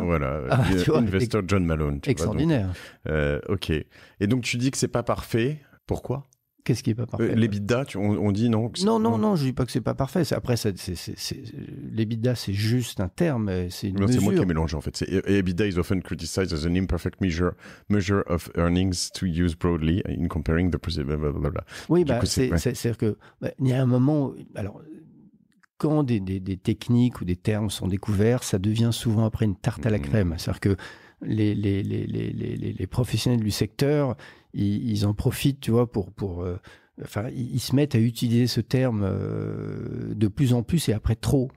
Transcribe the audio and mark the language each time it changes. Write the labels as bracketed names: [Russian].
[French] Voilà. Tu vois, [English] Investor John Malone. [French] Extraordinaire. Ok. Et donc, tu dis que c'est pas parfait. Pourquoi? Qu'est-ce qui est pas parfait? L'EBITDA, on dit non? Non, je dis pas que c'est pas parfait. Après, l'EBITDA, c'est juste un terme, c'est une mesure. C'est moi qui ai mélangé en fait. [English] EBITDA is often criticized as an imperfect measure of earnings to use broadly in comparing the blablabla. [French] Oui, c'est-à-dire que il y a un moment, alors quand des techniques ou des termes sont découverts, ça devient souvent après une tarte à la crème. C'est-à-dire que les professionnels du secteur, ils en profitent, tu vois, ils se mettent à utiliser ce terme de plus en plus et après trop.